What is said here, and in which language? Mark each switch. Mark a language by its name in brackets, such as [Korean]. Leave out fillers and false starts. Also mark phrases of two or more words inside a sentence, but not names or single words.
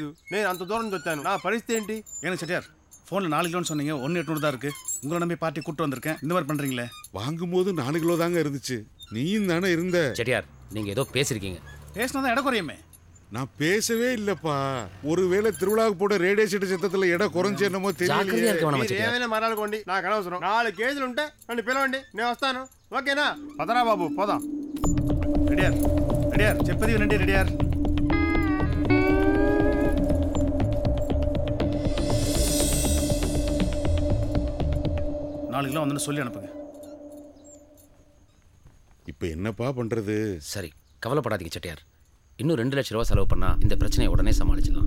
[Telugu] నేను అంత దూరం నుంచి వచ్చాను, నా పరిస్థితి ఏంటి? [Tamil] ஏன்னா செட்டியார் ஃபோனில் 4 கிலோன்னு சொன்னீங்க, 1,800 தான் இருக்கு. உங்களை நம்பி பார்ட்டி கூட்டு வந்திருக்கேன், இந்த மாதிரி பண்ணுறீங்களே. வாங்கும்போது 4 கிலோ தாங்க இருந்துச்சு. நீயும் தானே இருந்த. செட்டியார், நீங்க ஏதோ பேசிருக்கீங்க. பேசினா தான் இடம் குறையுமே. நான் பேசவே இல்லப்பா. ஒருவேளை திருவிழாவுக்கு போட ரேடியோ செட்டு சத்தத்துல இடம் குறைஞ்சு என்னமோ தெரியல. [Telugu] ఏమైనా మరాలకోండి, నాకు అనవసరం. 4 కేజీలు ఉంటే నన్ను పిలవండి, నేను వస్తాను. ఓకేనా? పదరా బాబు పోదాం. ரெடியார் ரெடியார் చెప్పది వినండి. [Tamil] ரெடியார் நாலு கிலோ வந்து சொல்லி அனுப்புங்க. இப்போ என்னப்பா பண்றது? சரி கவலைப்படாதீங்க செட்டியார், இன்னும் 2 லட்சம் ரூபாய் செலவு பண்ணா இந்த பிரச்சனையை உடனே சமாளிச்சிடலாம்.